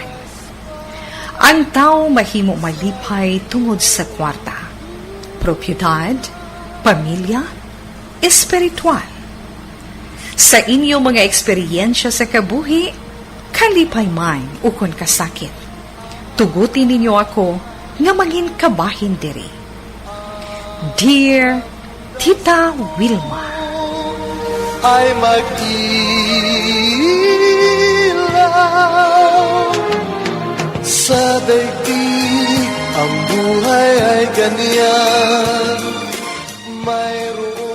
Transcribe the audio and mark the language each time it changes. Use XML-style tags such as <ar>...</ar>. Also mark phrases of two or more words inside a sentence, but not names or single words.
<hil>Ang tao mahimo malipay tungod sa kwarta, propiedad, pamilya, espiritual. Sa inyo mga eksperyensya sa kabuhi, kalipay man ukon kasakit, tugutin ninyo ako nga mangin kabahin diri.</hil> <en>Dear Tita Wilma,</en> <tl>ay mag-ilaw sa daigdig, ang buhay ay ganyan, mayroon.</tl>